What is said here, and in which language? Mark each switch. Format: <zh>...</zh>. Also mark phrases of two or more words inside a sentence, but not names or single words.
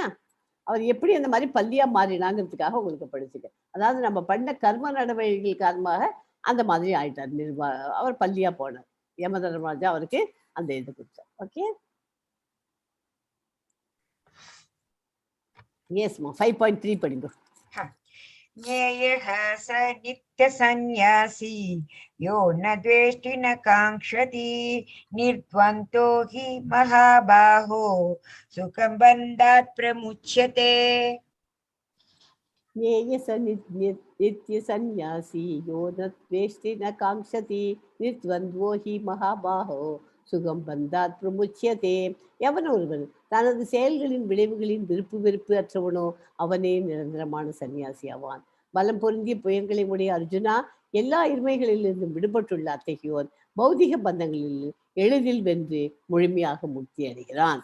<ta>அவர் எப்படி அந்த மாதிரி பள்ளியா மாறினாங்கிறதுக்காக உங்களுக்கு படிச்சுக்க. அதாவது நம்ம பண்ண கர்ம நடவடிக்கைகள் காரணமாக அந்த மாதிரி ஆயிட்டார். அவர் பள்ளியா போனார். யமதர்மராஜா அவருக்கு அந்த இது கொடுத்தார். ஓகே. எஸ்மா 5.3 படிங்க.</ta> <sa>ज्ञेयः स नित्यसन्न्यासी यो न द्वेष्टि न काङ्क्षति निर्द्वन्द्वो हि महाबाहो सुखं बन्धात् प्रमुच्यते. नित्य सन्यासी यो न द्वेष्टि न कांक्षति निर्द्वन्द्वो हि महाबाहो सुखम् बन्धात् प्रमुच्यते.</sa> <ta>எவன் ஒருவன் தனது செயல்களின் விளைவுகளின் விருப்பு வெறுப்பு அற்றவனோ அவனே நிரந்தரமான சன்னியாசி ஆவான். பலம் பொருந்திய புயங்களை உடைய அர்ஜுனா, எல்லா இருமைகளிலிருந்தும் விடுபட்டுள்ள அத்தகையோர் பௌதிக பந்தங்களில் எளிதில் வென்று முழுமையாக முக்தி அடைகிறான்.</ta>